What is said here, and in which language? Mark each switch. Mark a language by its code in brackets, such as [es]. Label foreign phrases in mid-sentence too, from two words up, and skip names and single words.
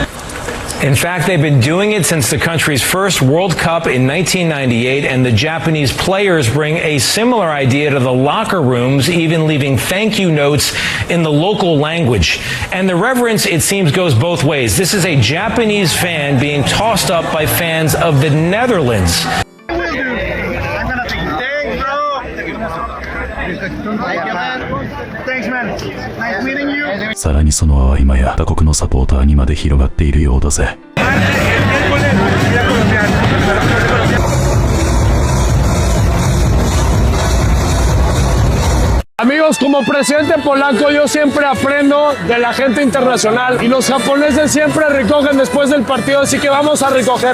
[en] In fact, they've been doing it since the country's first World Cup in 1998, and the Japanese players bring a similar idea to the locker rooms, even leaving thank you notes in the local language. And the reverence, it seems, goes both ways. This is a Japanese fan being tossed up by fans of the Netherlands. Thanks, man. Nice meeting you. [ja] さらにその泡今や他国のサポーターにまで広がっているようだぜ。 [es] Amigos, como presidente polaco yo siempre aprendo de la gente internacional y los japoneses siempre recogen después del partido, así que vamos a recoger.